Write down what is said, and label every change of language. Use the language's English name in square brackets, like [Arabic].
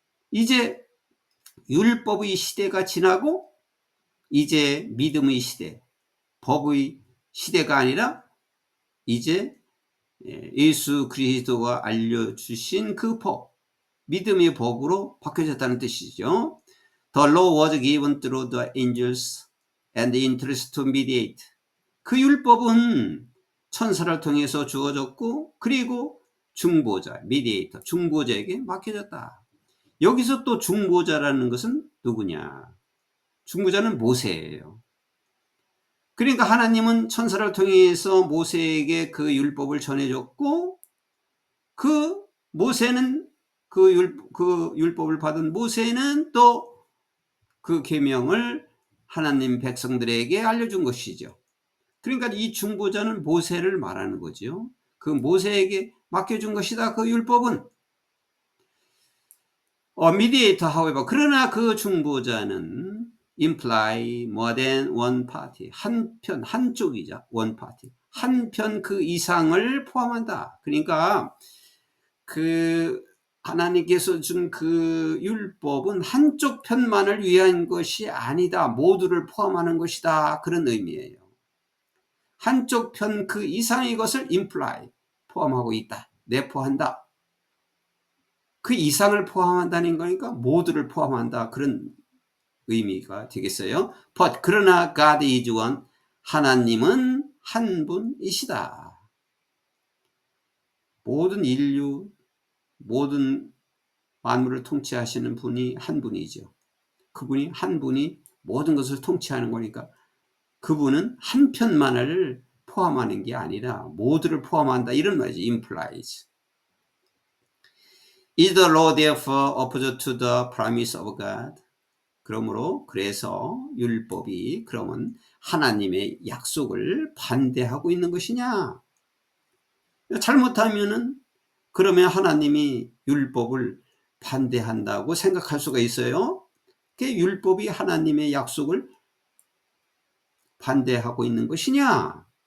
[Korean] 이제 율법의 시대가 지나고 이제 믿음의 시대, 법의 시대가 아니라 이제 예수 그리스도가 알려주신 그 법, 믿음의 법으로 바뀌어졌다는 뜻이죠. [English] The law was given through the angels and the interest to mediate. [Korean] 그 율법은 천사를 통해서 주어졌고 그리고 중보자, mediator, 중보자에게 맡겨졌다. 여기서 또 중보자라는 것은 누구냐? 중보자는 모세예요. 그러니까 하나님은 천사를 통해서 모세에게 그 율법을 전해줬고 그 모세는 그 율법을 받은 모세는 또 그 계명을 하나님 백성들에게 알려준 것이죠. 그러니까 이 중보자는 모세를 말하는 거죠. 그 모세에게 맡겨준 것이다. 그 율법은. [English] mediator, however, [Korean] 그러나 그 중보자는 [English] imply more than one party, [Korean] 한쪽이자 [English] one party, [Korean] 한편 그 이상을 포함한다. 그러니까 그 하나님께서 준 그 율법은 한쪽 편만을 위한 것이 아니다. 모두를 포함하는 것이다. 그런 의미예요. 한쪽 편 그 이상의 것을 imply, 포함하고 있다. 내포한다. 그 이상을 포함한다는 거니까 모두를 포함한다. 그런 의미가 되겠어요. [English] But [Korean] 그러나 [English] God is one. [Korean] 하나님은 한 분이시다. 모든 인류, 모든 만물을 통치하시는 분이 한 분이죠. 그분이 한 분이 모든 것을 통치하는 거니까 그분은 한 편만을 포함하는 게 아니라 모두를 포함한다. 이런 말이죠. implies. [English] Is the law therefore opposed to the promise of God? [Korean] 그러므로 그래서 율법이 그러면 하나님의 약속을 반대하고 있는 것이냐? 잘못하면은 그러면 하나님이 율법을 반대한다고 생각할 수가 있어요. 그 율법이 하나님의 약속을 반대하고 있는 것이냐?